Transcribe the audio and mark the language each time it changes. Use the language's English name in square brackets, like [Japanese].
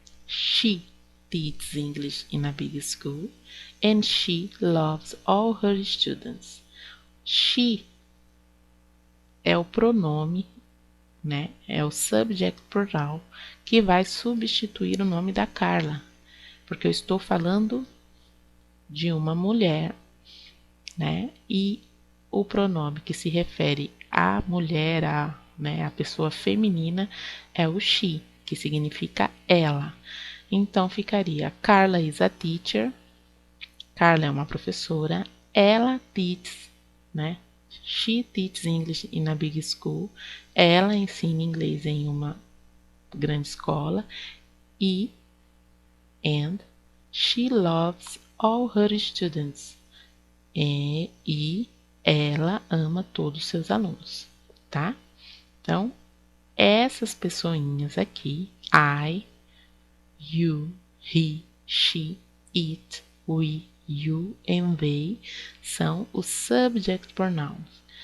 [English] She teaches English in a big school. And she loves all her students. [Portuguese] She é o pronome, né? É o subject pronoun que vai substituir o nome da Carla, porque eu estou falando de uma mulher, né? E o pronome que se refere à mulher, né, a pessoa feminina, é o she, que significa ela. Então ficaria [English] Carla is a teacher. [Portuguese] Carla é uma professora. Ela [English] teaches, né? She teaches English in a big school. [Portuguese] Ela ensina inglês em uma grande escola. [English] And she loves all her students. [Portuguese] E ela ama todos os seus alunos, tá? Então, essas pessoinhas aqui, [English] I, you, he, she, it, we, you and they, [Portuguese] são os subject pronouns.